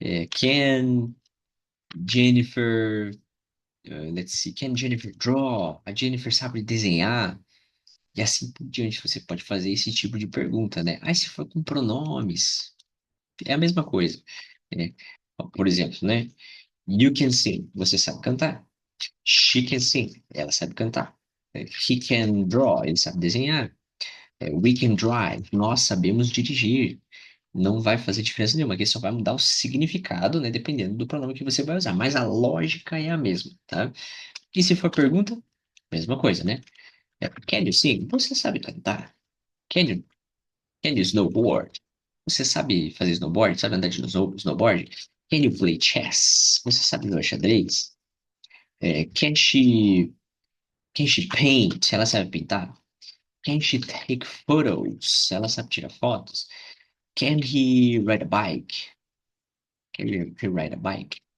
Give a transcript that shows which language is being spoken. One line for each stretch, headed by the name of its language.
English: Can Jennifer, let's see, can Jennifer draw?
Portuguese: A Jennifer sabe desenhar? E assim por diante, você pode fazer esse tipo de pergunta, né? Aí se for com pronomes, é a mesma coisa, né? Por exemplo, né?
English: You can sing,
Portuguese: você sabe cantar.
English: She can sing,
Portuguese: ela sabe cantar.
English: He can draw,
Portuguese: ele sabe desenhar.
English: We can drive,
Portuguese: nós sabemos dirigir. Não vai fazer diferença nenhuma, aqui só vai mudar o significado, né, dependendo do pronome que você vai usar, mas a lógica é a mesma, tá? E se for pergunta, mesma coisa, né?
English: Can you sing?
Portuguese: Você sabe cantar?
English: Can you, can you snowboard?
Portuguese: Você sabe fazer snowboard? Sabe andar de snowboard?
English: Can you play chess?
Portuguese: Você sabe jogar xadrez?
English: Can she paint?
Portuguese: Ela sabe pintar?
English: Can she take photos?
Portuguese: Ela sabe tirar fotos?
English: Can he ride a bike? Can he ride a bike?